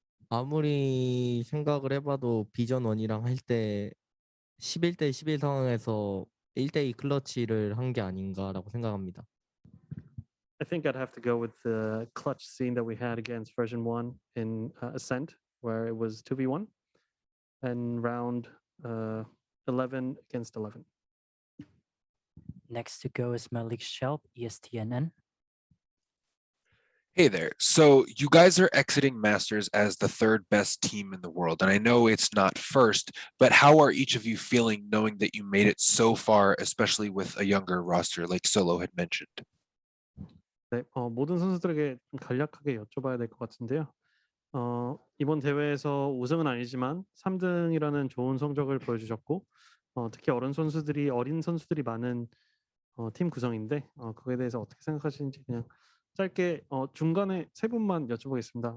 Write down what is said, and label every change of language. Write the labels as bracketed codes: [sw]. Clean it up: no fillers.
[ko] 아무리 생각을 해봐도 비전 1이랑 할 때 11대 11 상황에서 1대2 클러치를 한 게 아닌가라고 생각합니다. [en] I think I'd have to go with the clutch scene that we had against version 1 in Ascent, where it was 2v1 and round 11 against 11. Next to go is Malik Shelp, ESTNN. Hey there. So you guys are exiting Masters as the third best team in the world. And I know it's not first, but how are each of you feeling knowing that you made it so far, especially with a younger roster like Solo had mentioned? [ko] 네, 모든 선수들에게 좀 간략하게 여쭤봐야 될 것 같은데요. 이번 대회에서 우승은 아니지만 3등이라는 좋은 성적을 보여주셨고, 특히 어린 선수들이 많은 팀 구성인데, 그거에 대해서 어떻게 생각하시는지 그냥 짧게 중간에 세 분만 여쭤보겠습니다.